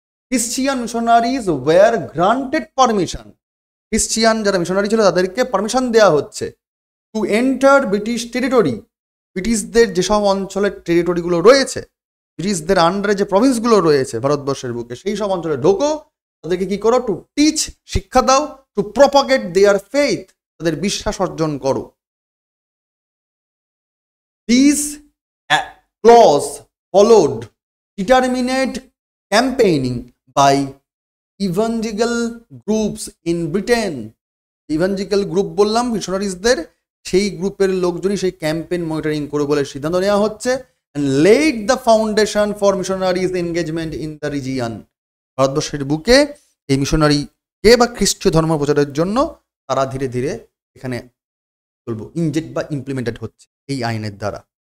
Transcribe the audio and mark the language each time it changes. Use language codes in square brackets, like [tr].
[en] Christian missionaries were granted permission. [bn] Christian যারা missionary ছিল তাদেরকে পারমিশন দেওয়া হচ্ছে [en] To enter British territory. [bn] ব্রিটিশদের যেসব অঞ্চলের টেরিটরিগুলো রয়েছে, ব্রিটিশদের আন্ডারে যে প্রভিন্সগুলো রয়েছে ভারতবর্ষের বুকে, সেই সব অঞ্চলে ঢোকো, তাদেরকে কি করো? [en] to teach, [bn] শিক্ষা দাও, [en] to propagate their faith, [bn] তাদের বিশ্বাস অর্জন করো। [en] These clause followed determined campaigning by evangelical groups in Britain. [bn] evangelical group বললাম মিশনারিজদের, সেই গ্রুপের লোকজনই সেই ক্যাম্পেইন মনিটরিং করে বলে সিদ্ধান্ত নেওয়া হচ্ছে, [en] and laid the foundation for missionaries engagement in the region. [bn] ভারতবর্ষের বুকে এই মিশনারিকে বা খ্রিস্টীয় ধর্ম প্রচারের জন্য তারা ধীরে ধীরে এখানে বলবো ইনজেক্ট বা ইমপ্লিমেন্টেড হচ্ছে এই আইনের দ্বারা।